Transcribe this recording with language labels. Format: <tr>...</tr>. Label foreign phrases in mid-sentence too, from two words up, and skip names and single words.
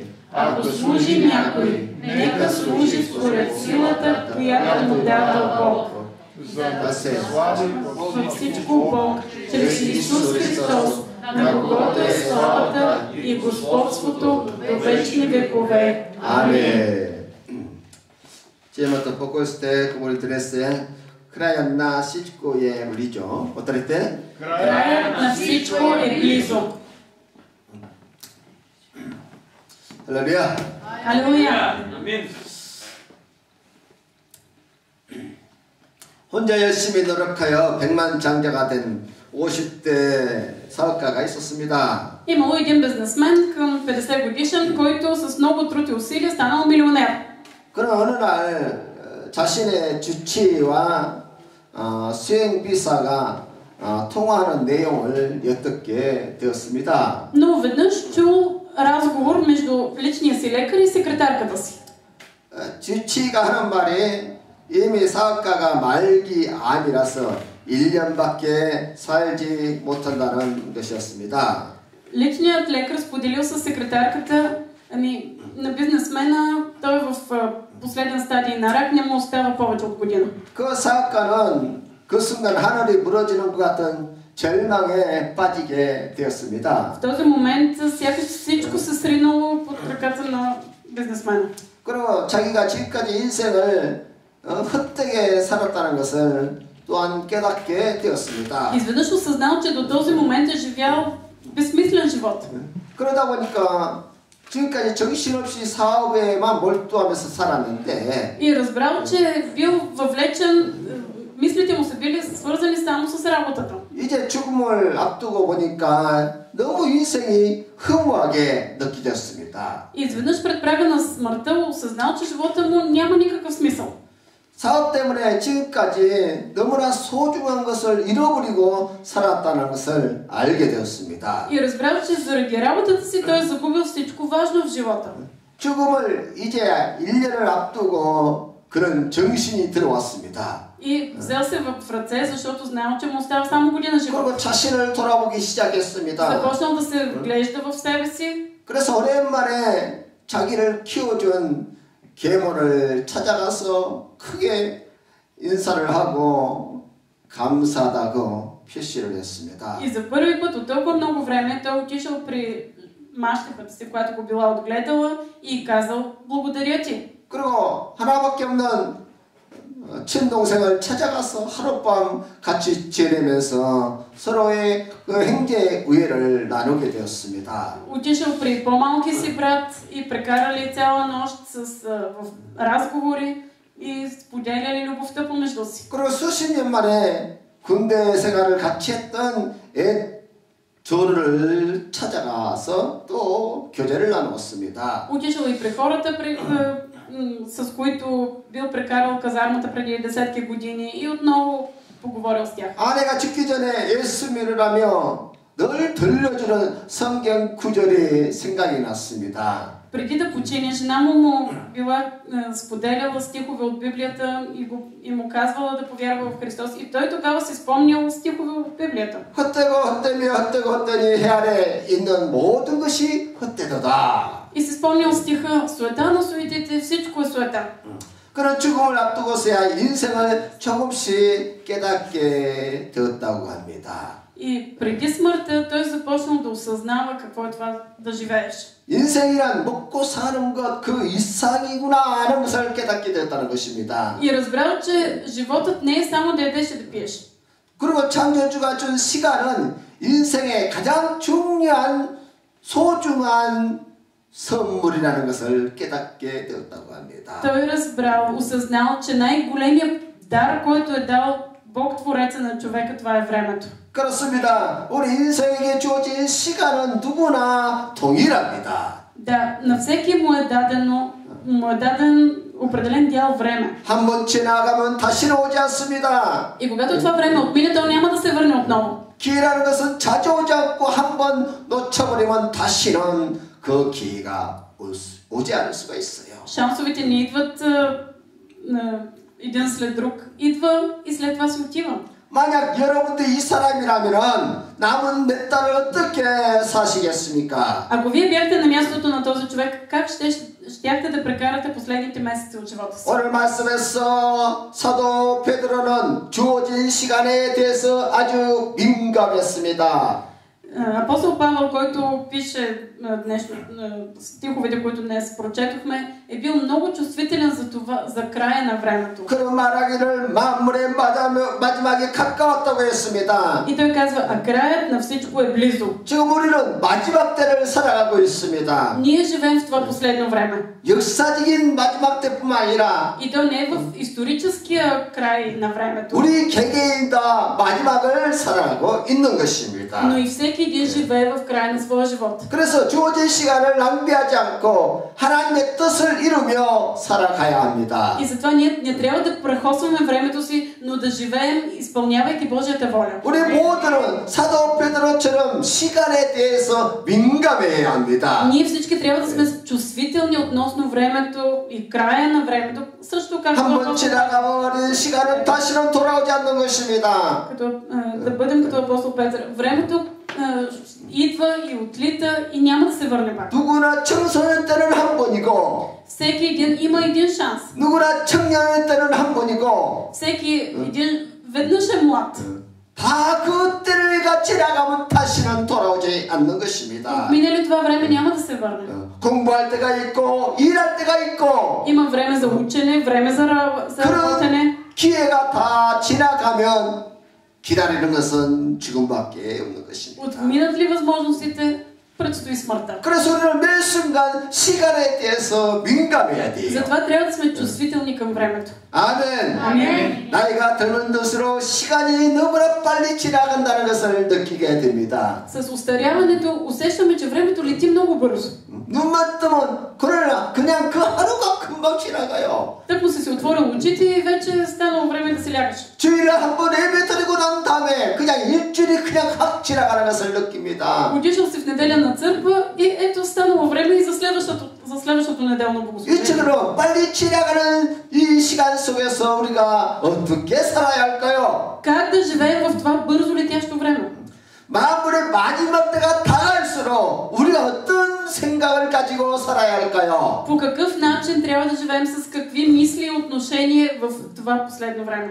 <bg>Ако служи някой, нека служи според силата, която му дава Бог. За да се слави във всичко Бог, чрез Исус Христос, на когото е славата и господството до вечни векове. Амин.</bg> <ko>제가 보고 있을 때 그분이 드렸어요.</ko> <bg>краят на всичко е близо. Повторете. Краят на всичко е близо.</bg> <ko>할렐루야. 할렐루야. 아멘. 혼자 열심히 노력하여 백만장자가 된 50대 사업가가 있었습니다.</ko> <bg>Имало един бизнесмен към 50 годишен, който с много труд и усилия станал милионер.</bg> <ko>그러나 어느 날 자신의 주치와 수행비서가 통화하는 내용을 엿듣게 되었습니다.</ko> <bg>Но веднъж чул разговор между личния си лекар и секретарката си.</bg> <ko>주치가 하는 말이 이미 사업가가 말기 암이라서 1년밖에 살지 못한다는 것이었습니다.</ko> <bg>Личният лекар споделил с секретарката, на бизнесмена, той е в последен стадий на рак, не му остава повече от година.</bg> <ko>그 사업가는 그 순간 하늘이 무너지는 것 같은 절망에 빠지게 되었습니다.</ko> <bg>В този момент сякаш всичко се сринало под ръката на бизнесмена.</bg> <ko>그리고 자기가 지금까지 인생을 헛되게 살았다는 것을 또한 깨닫게 되었습니다.</ko> <bg>Изведнъж осъзнал, че до този момент е живял безсмислен живот.</bg> <ko>그러다 보니까 지금까지 정신없이 사업에만 몰두하면서 살았는데</ko> <bg>И разбрал, че е бил въвлечен, мислите му са били свързани само с работата.</bg> <ko>이제 죽음을 앞두고 보니까 너무 인생이 허무하게 느껴졌습니다.</ko> <bg>Изведнъж пред прага на смъртта осъзнал, че живота му няма никакъв смисъл.</bg> <ko>사업 때문에 지금까지 너무나 소중한 것을 잃어버리고 살았다는 것을 알게 되었습니다.</ko> <bg>И разбрал, че заради работата си той е загубил всичко важно в живота.</bg> <ko>죽음을 이제 1년을 앞두고 그런 정신이 들어왔습니다.</ko> <bg>И взел се в ръце, защото знаел, че му остава само година живот.</bg> <ko>그리고 자신을 돌아보기 시작했습니다.</ko> <bg>Започнал да се вглежда в себе си.</bg> <ko>그래서 오랜만에 자기를 키워준 계모를 찾아가서 크게 인사를 하고 감사하다고 표시를 했습니다.</ko> <bg>И за първи път от толкова много време той отишъл при мащехата си, която го била отгледала, и казал: благодаря ти.</bg> <ko>그리고 하나밖에 없는 친동생을 찾아가서 하룻밤 같이 지내면서 서로의 그 형제 우애를 나누게 되었습니다.</ko> <bg>Отишъл при по-малки си брат и прекарали цяла нощ в разговори и споделяли любовта помежду си.</bg> <ko>그리고 수십 년 만에 군대 생활을 같이 했던 조를 찾아가서 또 교제를 나누었습니다.</ko> <bg>Отишъл и при хората, с които бил прекарал казармата преди десетки години, и отново поговорил с тях.</bg> <ko>아내가 죽기 전에 예수 믿으라며 늘 들려주는 성경 구절이 생각이 났습니다.</ko> <bg>Преди да почине, жена му била споделяла стихове от Библията и му казвала да повярва в Христос. И той тогава си спомнял стихове от Библията.</bg> <ko>헛되고 해 아래 있는 모든 것이 헛되도다.</ko> <bg>И си спомнял стиха: суета на суетите, всичко е суета.</bg> <ko>그런 죽음을 앞두고서야 인생을 조금씩 깨닫게 되었다고 합니다.</ko> <bg>И преди смъртта той започнал да осъзнава какво е това да живееш.</bg> <ko>인생이란 먹고 사는 것 그 이상이구나 하는 것을 깨닫게 되었다는 것입니다.</ko> <bg>И разбрал, че животът не е само да ядеш и да пиеш.</bg> <ko>그리고 창조주가 준 시간은 인생의 가장 중요한 소중한 선물이라는 것을 깨닫게 되었다고 합니다.</ko> <bg>Той разбрал, осъзнал, че най-големият дар, който е дал Бог, Твореца на човека, това е времето.</bg> <ko>그렇습니다. 우리 인생에게 주어진 시간은 누구나 동일합니다.</ko> <bg>Да, на всеки му е даден определен дял време.</bg> <ko>한 번 지나가면 다시는 오지 않습니다.</ko> <bg>И когато това време отмине, то няма да се върне отново.</bg> <ko>기회라는 것은 자주 오지 않고 한 번 놓쳐버리면 다시는 그 기회가 오지 않을 수가 있어요.</ko> <bg>Шансовете не идват един след друг. Идва и след това се отива.</bg> <ko>만약 여러분도 이 사람이라면은 남은 몇 달을 어떻게 사시겠습니까?</ko> <bg>Ако вие бяхте на мястото на този човек, как щяхте да прекарате последните месеци от живота си?</bg> <ko>오늘 말씀에서 사도 베드로는 주어진 시간에 대해서 아주 민감했습니다.</ko> <bg>Апостол Павел, който пише стиховете, които днес прочетохме, е бил много чувствителен за това, за края на времето.</bg> <ko>그런 말하기를 만물의 마지막에 가까웠다고 했습니다.</ko> <bg>И той казва, а краят на всичко е близо.</bg> <ko>지금 우리는 마지막 때를 살아가고 있습니다.</ko> <bg>Ние живеем в това последно време.</bg> <ko>역사적인 마지막 때뿐만 아니라</ko> <bg>И то не е в историческия край на времето.</bg> <ko>우리 개개인 다 마지막을 살아가고 있는 것입니다.</ko> <bg>Но и всеки един живее в края на своя живот.</bg> <ko>그래서 주어진 시간을 낭비하지 않고 하나님의 뜻을 이루며 살아가야 합니다.</ko> <bg>И затова ние не трябва да прахосваме времето си, но да живеем, изпълнявайки Божията воля.</bg> <ko>우리 모두는 사도 베드로처럼 시간에 대해서 민감해야 합니다.</ko> <bg>Ние всички трябва да сме чувствителни относно времето и края на времето, също както</bg> <ko>한번 지나가버린 시간은 다시는 돌아오지 않는 것입니다.</ko> <bg>да бъдем като апостол Петър. Времето идва и отлита и няма да се върне пак.</bg> <ko>누구나 청소년 때는 한 번이고</ko> <bg>Всеки един има един шанс.</bg> <ko>누구나 청년 때는 한 번이고</ko> <bg>Всеки един веднъж е млад.</bg> <ko>다 그때가 지나가면 다시는 돌아오지 않는 것입니다.</ko> <bg>Минали това време няма да се върне.</bg> <ko>공부할 때가 있고 일할 때가 있고</ko> <bg>Има време за учене, време за работене.</bg> <ko>기회가 다 지나가면 기다리는 것은 죽음밖에 없는 것입니다.</ko> <bg>Отминат ли възможностите, предстои смъртта.</bg> <ko>그래서 우리는 매 순간 시간에 대해서 민감해야 돼요.</ko> <bg>Затова трябва да сме чувствителни към времето.</bg> <ko>아멘. 아멘. 나이가 드는 것으로 시간이 너무나 빨리 지나간다는 것을 느끼게 됩니다.</ko> <bg>С устаряването усещаме, че времето лети много бързо.</bg> <ko>눈만 뜨면 그러나 그냥 그 하루가 금방 지나가요.</ko> <bg>Тъкмо си отворил очите и вече е станало време да се лягаш.</bg> <ko>주일에 한번 예배 드리고 난 다음에 그냥 일주일이 그냥 확 지나가는 것을 느낍니다.</ko> <bg>Отишъл си в неделя на църква и ето станало време и за следващото неделно богослужение.</bg> <ko>이처럼 빨리 지나가는 이 시간 속에서 우리가 어떻게 살아야 할까요?</ko> <bg>Как да живеем в това бързо летящо време?</bg> <ko>만물의 마지막 때가 다가갈수록 우리가 어떤 생각을 가지고 살아야 할까요?</ko> <bg>По какъв начин трябва да живеем, с какви мисли и отношения в това последно време?</bg>